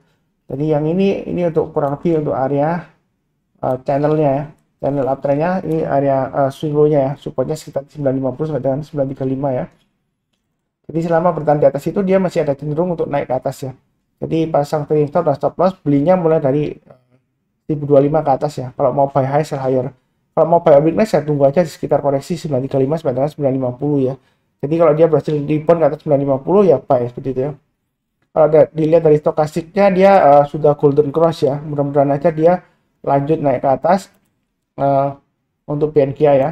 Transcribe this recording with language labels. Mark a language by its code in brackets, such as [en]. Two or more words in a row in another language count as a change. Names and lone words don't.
[id] Jadi yang ini untuk kurang lebih untuk area channelnya ya, channel uptrendnya, ini area [en] swing low-nya [id] ya, supportnya sekitar 950 sampai dengan 935 ya. Jadi selama bertahan di atas itu dia masih ada cenderung untuk naik ke atas ya. Jadi pasang [en] trading stop [id] dan [en] stop loss [id] belinya mulai dari 1025 ke atas ya. Kalau mau [en] buy high sell higher. [id] Kalau mau [en] buy on weakness [id] ya tunggu aja di sekitar koreksi 935 sampai dengan 950 ya. Jadi kalau dia berhasil rebound ke atas 950 ya buy seperti itu ya. Kalau dilihat dari stokastiknya dia sudah [en] golden cross [id] ya. Mudah-mudahan aja dia lanjut naik ke atas untuk BNGA ya.